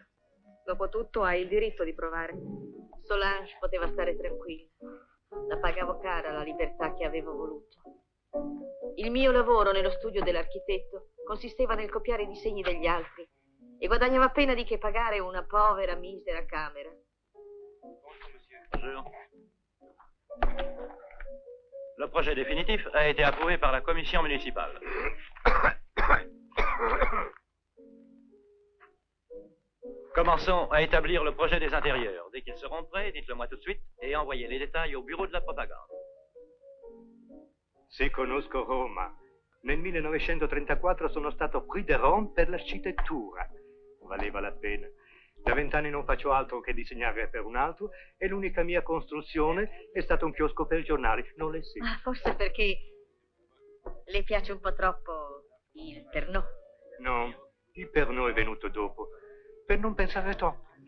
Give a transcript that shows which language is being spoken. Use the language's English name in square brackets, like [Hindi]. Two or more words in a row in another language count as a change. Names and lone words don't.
[Italian] Dopotutto hai il diritto di provare. Solange poteva stare tranquilla. La pagavo cara la libertà che avevo voluto. Il mio lavoro nello studio dell'architetto consisteva nel copiare i disegni degli altri e guadagnavo appena di che pagare una povera, misera camera. [French] Le projet définitif a été approuvé par la commission municipale. Commençons à établir le projet des intérieurs. Dès qu'ils seront prêts, dites-le moi tout de suite et envoyez les détails au bureau de la propagande. [Italian] Se conosco Roma. Nel 1934 sono stato prix de Rome per l'architettura. Valeva la pena. Da 20 anni non faccio altro che disegnare per un altro e l'unica mia costruzione è stato un chiosco per giornali. Non le seguo. Ah, forse perché le piace un po' troppo il Pernod. No, il Pernod è venuto dopo, per non pensare troppo.